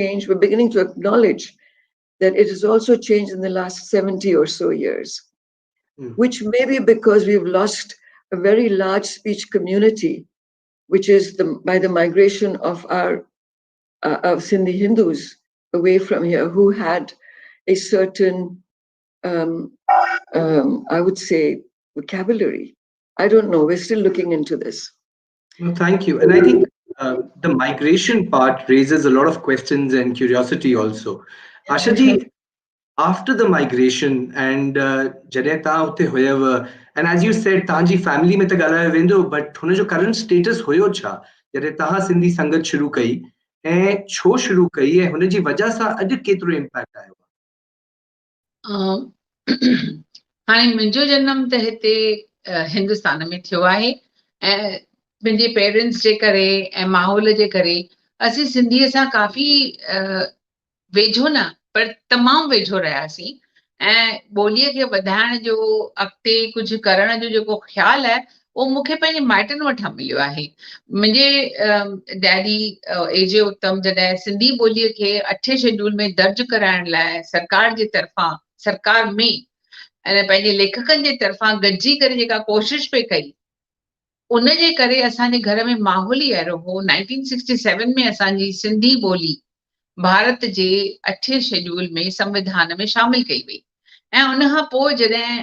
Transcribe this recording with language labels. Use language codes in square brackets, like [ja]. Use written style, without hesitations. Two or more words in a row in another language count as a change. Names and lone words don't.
[en] We're beginning to acknowledge that it has also changed in the last 70 or so years, which may be because we've lost a very large speech community, which is by the migration of our of Sindhi Hindus away from here, who had a certain, I would say, vocabulary. I don't know. We're still looking into this. No, thank you. And I think the migration part raises a lot of questions and curiosity also. Asha ji, after the migration and [sd] जॾहिं तव्हां हुते हुयव, [en] and as you said, [sd] तव्हांजी family में त ॻाल्हायो वेंदो, but हुन जो [en] current status [sd] हुयो छा जॾहिं तव्हां सिंधी संगत शुरू कई ऐं छो शुरू कई ऐं हुन जी वजह सां अॼु केतिरो इम्पैक्ट आयो? हाणे मुंहिंजो जनम त हिते हिंदुस्तान में थियो आहे ऐं मुंहिंजे पेरेंट्स जे करे ऐं माहौल जे करे असीं सिंधीअ सां काफ़ी वेझो न पर तमामु वेझो रहियासीं ऐं ॿोलीअ खे वधाइण जो अॻिते कुझु करण जो जेको ख़्यालु आहे उहो मूंखे पंहिंजे माइटनि वठां मिलियो आहे। मुंहिंजे डैडी एजे उत्तम जॾहिं सिंधी ॿोलीअ खे 8 शेड्यूल में दर्ज कराइण लाइ सरकार जे तरफ़ां सरकार में ऐं पंहिंजे लेखकनि जे तरफ़ां गॾिजी करे जेका कोशिश पे कई उन जे करे असांजे घर में माहौल ई अहिड़ो हो। 1967 में असांजी सिंधी ॿोली भारत जे 8 शेड्यूल में संविधान में शामिल कई वई ऐं उन खां पोइ जॾहिं